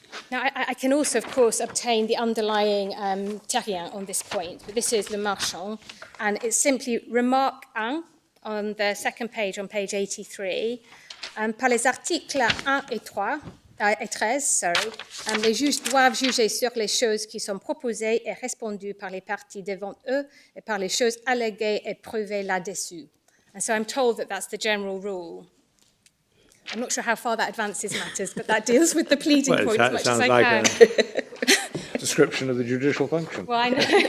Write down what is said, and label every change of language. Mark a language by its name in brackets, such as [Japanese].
[English] Now, I can also, of course, obtain the underlying terrien on this point, but this is le marchand, and it's simply remarque 1 on the second page, on page 83. [French] Par les articles 1 et 13, les juges doivent juger sur les choses qui sont proposées et respondues par les parties devant eux et par les choses alléguées et prouvées là-dessus. [English] And so I'm told that that's the general rule. I'm not sure how far that advances matters, but that deals with the pleading point as much as I can. Sounds like a description of the judicial function. Well, I know.